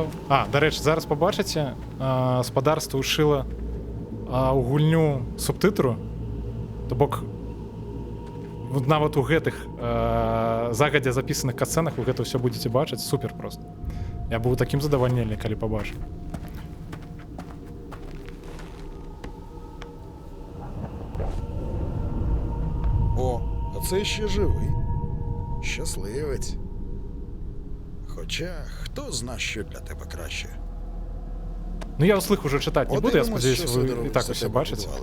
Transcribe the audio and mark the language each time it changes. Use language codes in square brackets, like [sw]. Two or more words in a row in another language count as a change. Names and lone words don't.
[be] Дарэчы, зараз пабачыце, спадарства ўшыла ў гульню субтытру, то бок нават у гэтых загадзя запісаных катсцэнах вы гэта ўсё будзеце бачыць, супер проста. Я быў такім задавальненні, калі пабачыў. [uk] А це ще живий. Щасливець. Хоча, хто зна, що для тебе краще. Ну, я услых уже читати не буду, я сподіваюся, ви і так усе бачите.